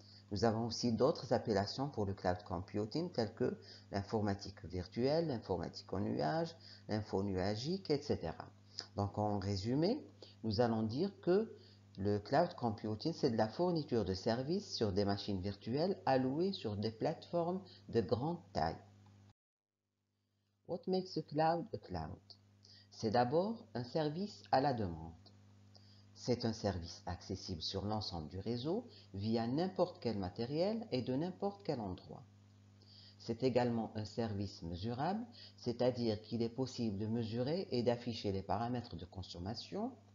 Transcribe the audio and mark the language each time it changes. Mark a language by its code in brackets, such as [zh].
[fr] Nous avons aussi d'autres appellations pour le cloud computing telles que l'informatique virtuelle, l'informatique au nuage, l'info nuagique, etc. Donc en résumé, nous allons dire que le cloud computing, c'est de la fourniture de services sur des machines virtuelles allouées sur des plateformes de grande taille. [en] What makes a cloud a cloud? [fr] C'est d'abord un service à la demande. C'est un service accessible sur l'ensemble du réseau via n'importe quel matériel et de n'importe quel endroit. C'est également un service mesurable, c'est-à-dire qu'il est possible de mesurer et d'afficher les paramètres de consommation.